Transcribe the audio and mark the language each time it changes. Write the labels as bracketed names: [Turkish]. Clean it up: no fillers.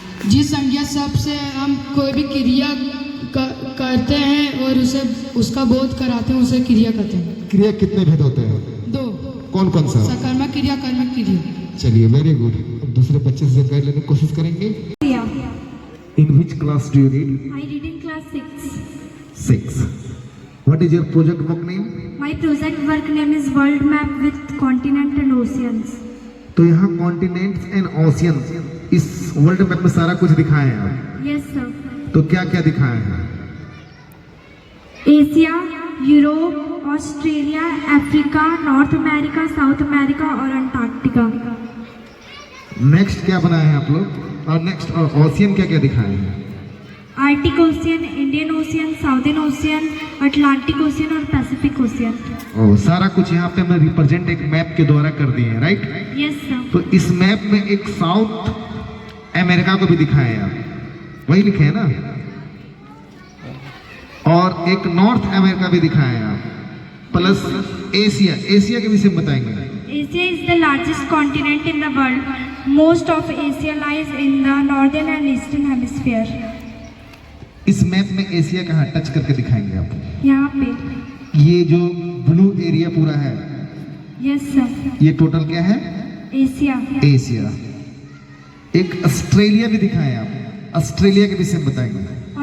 [Hindi] जिस संज्ञा सबसे हम कोई भी क्रिया करते हैं और उसे उसका बोध कराते हैं, उसे क्रिया कहते हैं। क्रिया कितने भेद होते हैं? 2। कौन कौन सा? सकर्मक क्रिया, कर्मक क्रिया। चलिए [English] Very good. [Hindi] अब दूसरे बच्चे से कर लेने की कोशिश करेंगे। [English] In which class do you read? I read in class 6. 6. What is your project work name? My project work name is World Map with Continent and Oceans. [Hindi] तो यहाँ कॉन्टिनेंट्स एंड ओशियंस, इस वर्ल्ड मैप में सारा कुछ दिखाए हैं आप। [English] Yes sir. [Hindi] तो क्या क्या दिखाए हैं? Asia, Europe, Australia, Africa, north America, south America और अंटार्कटिका। नेक्स्ट क्या बनाए हैं आप लोग? और नेक्स्ट ओशियन क्या क्या दिखाए हैं? Arctic ocean, Indian ocean, southern ocean, Atlantic ocean और पैसिफिक ओशियन। और सारा कुछ यहाँ पे हमने रिप्रेजेंट एक मैप के द्वारा कर दिए हैं, राइट? [English] Yes sir. [Hindi] तो इस मैप में एक साउथ अमेरिका को भी दिखाए हैं आप, वही लिखे हैं ना? और एक नॉर्थ अमेरिका भी दिखाए हैं आप, प्लस एशिया। एशिया के विषय में बताएंगे। [English] Asia is the largest continent in the world. Most of Asia lies in the northern and eastern hemisphere. [Hindi] इस मैप में एशिया कहाँ टच करके दिखाएंगे आप? यहाँ पे। ये जो ब्लू एरिया पूरा है, [English] Yes sir. [Hindi] ये टोटल क्या है? एशिया। एशिया। एक ऑस्ट्रेलिया भी दिखाएं आप, ऑस्ट्रेलिया के विषय में बताएंगे।